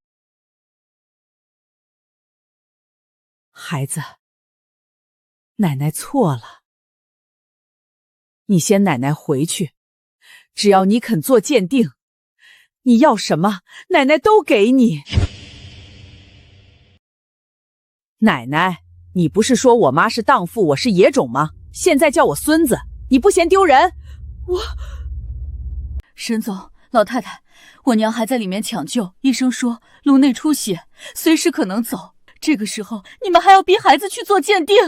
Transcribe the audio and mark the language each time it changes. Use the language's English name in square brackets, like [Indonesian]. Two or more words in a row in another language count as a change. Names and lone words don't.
[Chinese] 孩子，奶奶錯了，你先奶奶回去，只要你肯做鑑定，你要什麼，奶奶都給你。奶奶，你不是說我媽是蕩婦，我是野種嗎？現在叫我孫子，你不嫌丟人？沈總，老太太，我娘還在裡面搶救，醫生說顱內出血，隨時可能走。這個時候你們還要逼孩子去做鑑定？